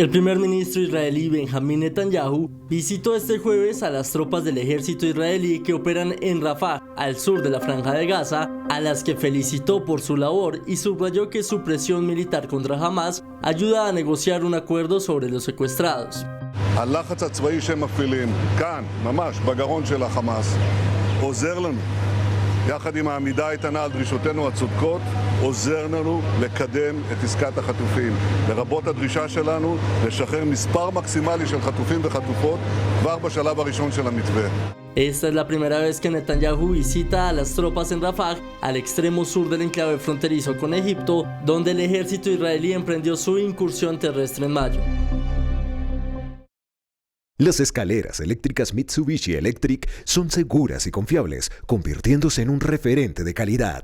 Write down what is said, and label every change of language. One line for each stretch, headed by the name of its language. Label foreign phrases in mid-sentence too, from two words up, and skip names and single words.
Spanish: El primer ministro israelí Benjamín Netanyahu visitó este jueves a las tropas del ejército israelí que operan en Rafah, al sur de la Franja de Gaza, a las que felicitó por su labor y subrayó que su presión militar contra Hamas ayuda a negociar un acuerdo sobre los secuestrados.
Hebrew: הלחץ הצבאי שהם מפעילים כאן, ממש בגרון של החמאס, עוזר לנו. יחד עם העמידה האיתנה על דרישותינו הצודקות, עוזר לנו לקדם את עסקת החטופים. לרבות הדרישה שלנו לשחרר מספר מקסימלי של חטופים וחטופות כבר בשלב הראשון של המתווה.
Spanish: Esta es la primera vez que Netanyahu visita a las tropas en Rafah, al extremo sur del enclave fronterizo con Egipto, donde el ejército israelí emprendió su incursión terrestre en mayo. Las escaleras eléctricas Mitsubishi Electric son seguras y confiables, convirtiéndose en un referente de calidad.